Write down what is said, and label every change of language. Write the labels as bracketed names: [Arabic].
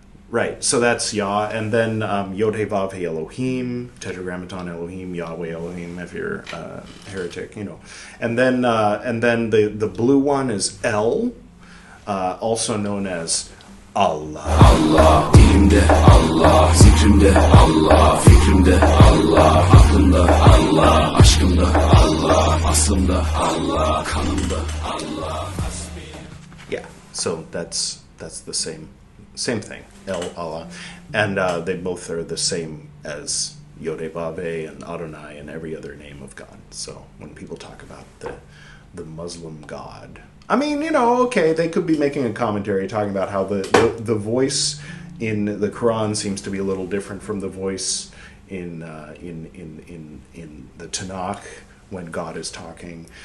[English] Right, so that's Yah, and then Yod He Vav He Elohim, Tetragrammaton Elohim, Yahweh Elohim, if you're a heretic, and then the blue one is El, also known as Allah. [Turkish] Allah, ilimde Allah, zikrimde Allah, fikrimde Allah, aklımda Allah, aşkımda Allah, aslımda Allah, kanımda Allah. [English] Yeah, so that's the same thing, El Allah, and they both are the same as Yod-Heh-Vav-Heh and Adonai and every other name of God. So when people talk about the Muslim God, I mean, okay, they could be making a commentary talking about how the voice in the Quran seems to be a little different from the voice in the Tanakh when God is talking.